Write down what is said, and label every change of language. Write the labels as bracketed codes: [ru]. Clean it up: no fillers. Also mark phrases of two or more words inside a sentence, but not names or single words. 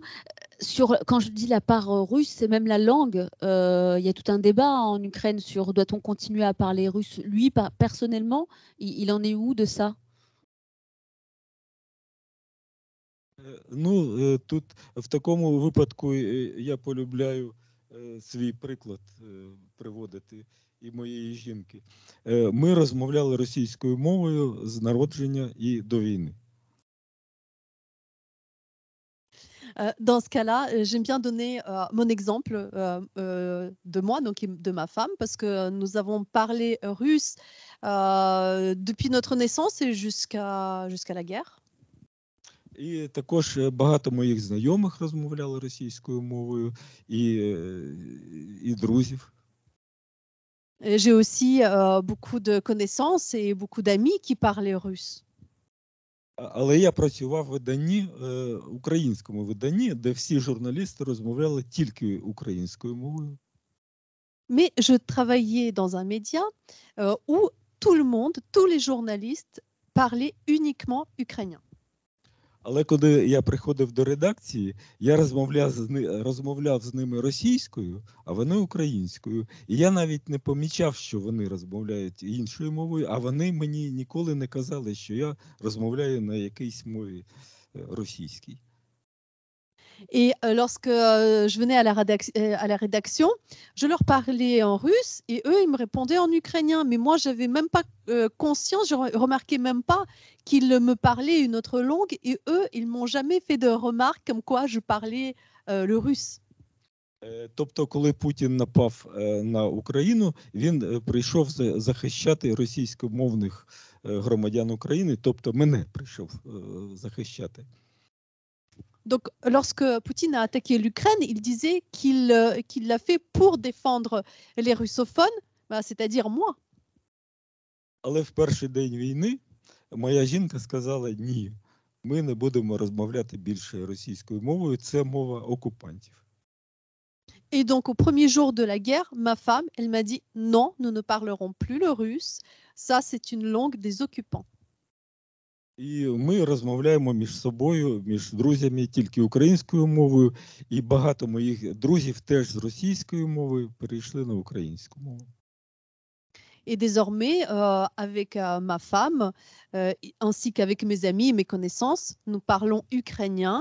[fr] Quand je dis la part russe, c'est même la langue. Il y a tout un débat en Ukraine sur doit-on continuer à parler russe. Lui, personnellement, il en est où de ça? [uk] Ну, тут в такому випадку я полюбляю свій приклад приводити і моєї жінки. Ми розмовляли російською мовою з народження і до війни. [fr] Dans ce cas-là, j'aime bien donner mon exemple de moi, donc de ma femme, parce que nous avons parlé russe depuis notre naissance et jusqu'à la guerre. [uk] І також багато моїх знайомих розмовляли російською мовою, і друзів. [fr] J'ai aussi beaucoup de connaissances et beaucoup d'amis qui parlaient russe. [uk] Але я працював в виданні, українському виданні, де всі журналісти розмовляли тільки українською мовою. [fr] Mais je travaillais dans un média où tout le monde, tous les journalistes parlaient uniquement ukrainien. [uk] Але коли я приходив до редакції, я розмовляв з ними російською, а вони українською. І я навіть не помічав, що вони розмовляють іншою мовою, а вони мені ніколи не казали, що я розмовляю на якійсь мові російській. [fr] Et lorsque je venais à la rédaction, je leur parlais en russe et eux, ils me répondaient en ukrainien. Mais moi, je n'avais même pas conscience, je ne remarquais même pas qu'ils me parlaient une autre langue. Et eux, ils ne m'ont jamais fait de remarques comme quoi je parlais le russe. [uk] Тобто, коли Путін напав на Україну, він прийшов захищати російськомовних громадян України, тобто мене прийшов захищати. [fr] Donc, lorsque Poutine a attaqué l'Ukraine, il disait qu'il l'a fait pour défendre les russophones, c'est-à-dire moi. [uk] Але в перший день війни моя жінка сказала: ні, ми не будемо розмовляти більше російською мовою, це мова окупантів. [fr] Et donc, au premier jour de la guerre, ma femme, elle m'a dit non, nous ne parlerons plus le russe. Ça, c'est une langue des occupants. [uk] І ми розмовляємо між собою, між друзями тільки українською мовою, і багато моїх друзів теж з російською мовою перейшли на українську мову. [fr] Et désormais, avec ma femme, ainsi qu'avec mes amis et mes connaissances, nous parlons ukrainien.